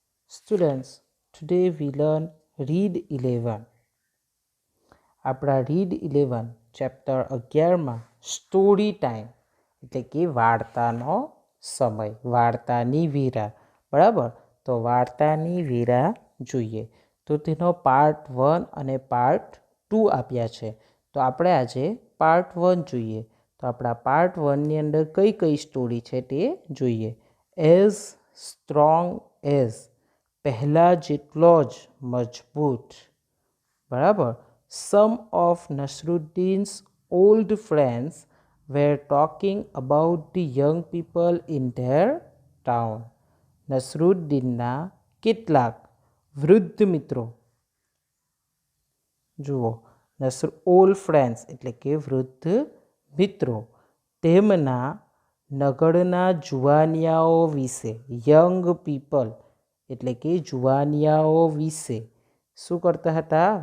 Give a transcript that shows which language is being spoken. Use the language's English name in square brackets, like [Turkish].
[English] Students, today we learn Read 11. [Gujarati] આપણા read 11 chapter 11માં story time એટલે કે વાર્તાનો સમય, વાર્તાની વીરા. બરાબર, તો વાર્તાની વીરા જોઈએ તો તેનો પાર્ટ 1 અને પાર્ટ 2 આપ્યા છે. તો આપણે આજે પાર્ટ 1 જોઈએ. તો આપણા પાર્ટ 1ની અંદર કઈ કઈ સ્ટોરી છે તે જોઈએ. [English] as strong as, [Gujarati] પહેલાં જેટલો જ મજબૂત. બરાબર. [English] Some of Nasruddin's old friends were talking about the young people in their town. [Gujarati] નસરુદ્દીનના કેટલાક વૃદ્ધ મિત્રો, જુઓ, ઓલ્ડ ફ્રેન્ડ્સ એટલે કે વૃદ્ધ મિત્રો, તેમના નગરના જુવાનિયાઓ વિશે, યંગ પીપલ એટલે કે જુવાનિયાઓ વિશે શું કરતા હતા?